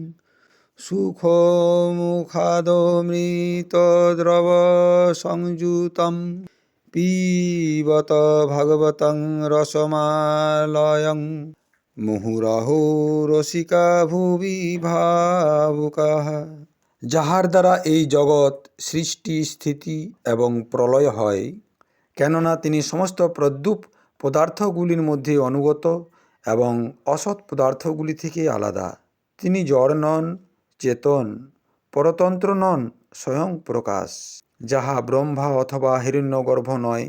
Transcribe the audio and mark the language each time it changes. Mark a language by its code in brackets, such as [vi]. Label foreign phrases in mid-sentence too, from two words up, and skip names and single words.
[sa] सुखमुखादमृतद्रवसंयुतं पिबत भागवतं रसमालयं मुहुरहो रसिका भुवि भावुकाः। [bn] যাহার দ্বারা এই জগৎ সৃষ্টি স্থিতি এবং প্রলয় হয়, কেননা তিনি সমস্ত প্রদ্যুপ পদার্থগুলির মধ্যে অনুগত এবং অসৎ পদার্থগুলি থেকে আলাদা। তিনি জড় নন, চেতন, পরতন্ত্র নন, স্বয়ং প্রকাশ, যাহা ব্রহ্মা অথবা হিরণ্যগর্ভ নয়।